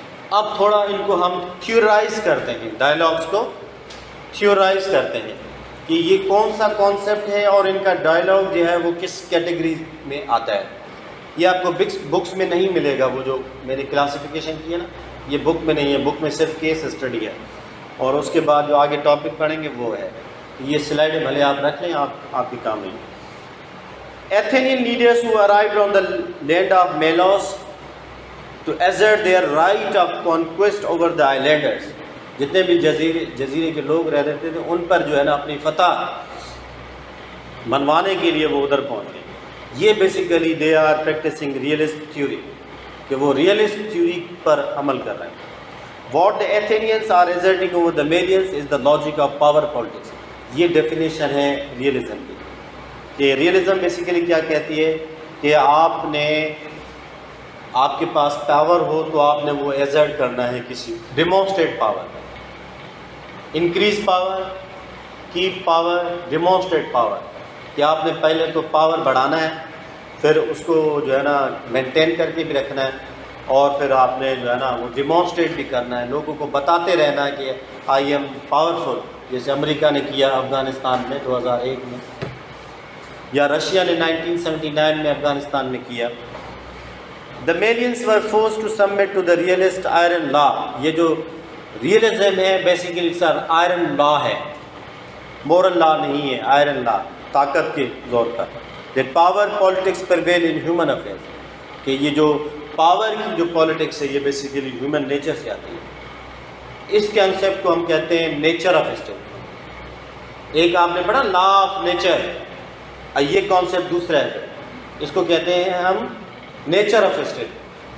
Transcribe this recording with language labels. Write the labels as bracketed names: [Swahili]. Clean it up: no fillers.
[Urdu] اب تھوڑا ان کو ہم تھیورائز کرتے ہیں, ڈائلاگس کو تھیورائز کرتے ہیں کہ یہ کون سا کانسیپٹ ہے اور ان کا ڈائلاگ جو ہے وہ کس کیٹیگری میں آتا ہے. یہ آپ کو بکس میں نہیں ملے گا, وہ جو میں نے کلاسیفیکیشن کی ہے نا یہ بک میں نہیں ہے. بک میں صرف کیس اسٹڈی ہے, اور اس کے بعد جو آگے ٹاپک پڑھیں گے وہ ہے. یہ سلائڈ بھلے آپ رکھ لیں, آپ کے کام نہیں. [English] Athenian leaders who arrived on the land of Melos to assert their right of conquest over the islanders. [Urdu] جتنے بھی جزیرے کے لوگ رہ رہتے تھے ان پر جو ہے نا اپنی فتح منوانے کے لیے وہ ادھر پہنچ گئے. یہ basically [English] they are practicing realist theory, [Urdu] کہ وہ ریئلسٹ تھیوری پر عمل کر رہے ہیں. [English] What the Athenians are asserting over the Melians is the logic of power politics. [Urdu] یہ ڈیفینیشن ہے ریئلزم کی, کہ ریئلزم بیسیکلی کیا کہتی ہے کہ آپ کے پاس پاور ہو تو آپ نے وہ ایزرٹ کرنا ہے کسی, demonstrate power, [English] increase power, keep power, demonstrate power, [Urdu] کہ آپ نے پہلے تو پاور بڑھانا ہے, پھر اس کو جو ہے نا مینٹین کر کے بھی رکھنا ہے, اور پھر آپ نے جو ہے نا وہ ڈیمونسٹریٹ بھی کرنا ہے, لوگوں کو بتاتے رہنا ہے کہ [English] I am powerful, [Urdu] جیسے امریکہ نے کیا افغانستان میں 2001 میں, یا رشیا نے 1979 میں افغانستان میں کیا. [English] The Melians were forced to submit to the realist iron law. [Urdu] یہ جو ریئلزم ہے بیسیکلی سر آئرن لا ہے, مورل لا نہیں ہے, آئرن لا, طاقت کے زور پر. [English] That power politics prevail in human affairs. [Urdu] کہ یہ جو پاور کی جو پالیٹکس ہے یہ بیسیکلی ہیومن نیچر سے آتی ہے. اس کنسیپٹ کو ہم کہتے ہیں نیچر آف اسٹیٹ. ایک آپ نے پڑھا لا آف نیچر, یہ کانسیپٹ دوسرا ہے, اس کو کہتے ہیں ہم نیچر آف اسٹیٹ.